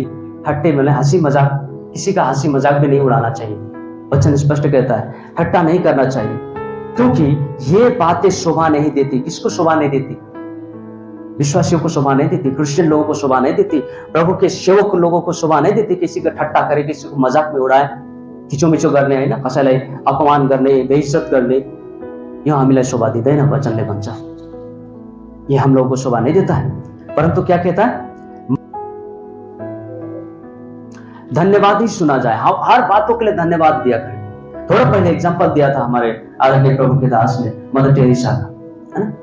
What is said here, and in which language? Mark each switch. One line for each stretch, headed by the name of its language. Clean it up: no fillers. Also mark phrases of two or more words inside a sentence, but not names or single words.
Hindi: ठट्टे में हंसी मजाक, किसी का हंसी मजाक भी नहीं उड़ाना चाहिए। वचन स्पष्ट कहता है ठट्टा नहीं करना चाहिए, क्योंकि ये बातें शोभा नहीं देती। किसको शोभा नहीं देती? विश्वासियों को शोभा नहीं देती, क्रिश्चियन लोगों को शोभा नहीं देती, प्रभु के सेवक लोगों को शोभा नहीं देती। किसी का ठट्टा करे, किसी को मजाक में उड़ाए,
Nepali: खिचोमिचो गर्ने, होइन, कसैलाई अपमान गर्ने, बेइज्जत गर्ने, यो हामीलाई शोभा दिँदैन वचनले भन्छ।
Hindi: ये हम लोगों को शोभा नहीं देता है। परंतु क्या कहता है? धन्यवाद ही सुना जाए। हर बातों के लिए धन्यवाद दिया करें। थोड़ा पहले एग्जांपल दिया था हमारे आदरणीय प्रभु के दास ने, मदर टेरेसा का, है ना।